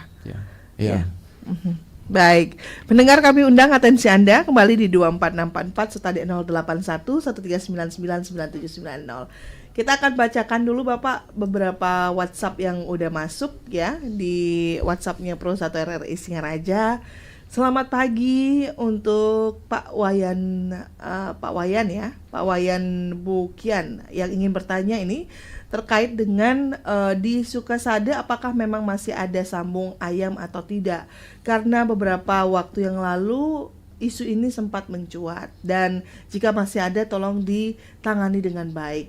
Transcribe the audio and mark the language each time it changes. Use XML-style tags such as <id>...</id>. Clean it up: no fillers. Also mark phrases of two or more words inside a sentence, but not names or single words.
<id>Iya. Baik, pendengar kami undang atensi Anda kembali di 24644 serta di 081 139999790. Kita akan bacakan dulu Bapak beberapa WhatsApp yang udah masuk ya di WhatsApp-nya Pro 1 RRI Singaraja. Selamat pagi untuk Pak Wayan Bukian yang ingin bertanya ini terkait dengan di Sukasade apakah memang masih ada sambung ayam atau tidak, karena beberapa waktu yang lalu isu ini sempat mencuat dan jika masih ada tolong ditangani dengan baik.</id>